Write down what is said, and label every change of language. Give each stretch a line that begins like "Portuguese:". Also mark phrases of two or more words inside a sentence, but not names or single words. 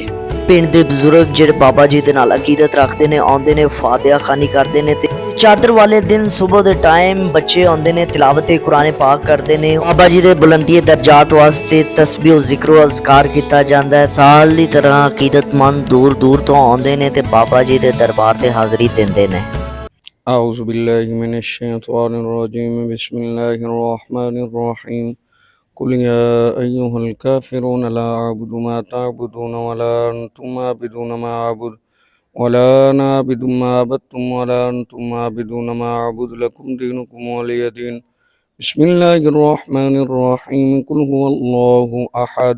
Punjabi: ਪਿੰਡ ਦੇ ਬਜ਼ੁਰਗ ਜਿਹੜੇ ਬਾਬਾ ਜੀ ਦੇ ਨਾਲ ਅਕੀਦਤ ਰੱਖਦੇ ਨੇ ਆਉਂਦੇ ਨੇ, ਫਾਤਿਹਾ ਖਾਨੀ ਕਰਦੇ ਨੇ ਤੇ ਚਾਦਰ ਵਾਲੇ ਦਿਨ ਸਵੇਰ ਦੇ ਟਾਈਮ ਬੱਚੇ ਆਉਂਦੇ ਨੇ, ਤਿਲਾਵਤ ਕੁਰਾਨ ਪਾਕ ਕਰਦੇ ਨੇ। ਬਾਬਾ ਜੀ ਦੇ ਬੁਲੰਦੀ ਦਰਜਾਤ ਵਾਸਤੇ ਤਸਬੀਹ ਜ਼ਿਕਰ ਅਜ਼ਕਾਰ ਕੀਤਾ ਜਾਂਦਾ ਹੈ। ਸਾਲ ਦੀ ਤਰ੍ਹਾਂ ਅਕੀਦਤਮੰਦ ਦੂਰ ਦੂਰ ਤੋਂ ਆਉਂਦੇ ਨੇ ਤੇ ਬਾਬਾ ਜੀ ਦੇ ਦਰਬਾਰ ਤੇ ਹਾਜ਼ਰੀ ਦਿੰਦੇ ਨੇ।
Arabic: أعوذ بالله من الشيطان الرجيم بسم الله الرحمن الرحيم قل يا أيها الكافرون لا أعبد ما تعبدون ولا أنتم عابدون ما أعبد ولا أنا أعبد ما عبدتم ولا أنتم عابدون ما أعبد لكم دينكم ولي دين بسم الله الرحمن الرحيم قل هو الله أحد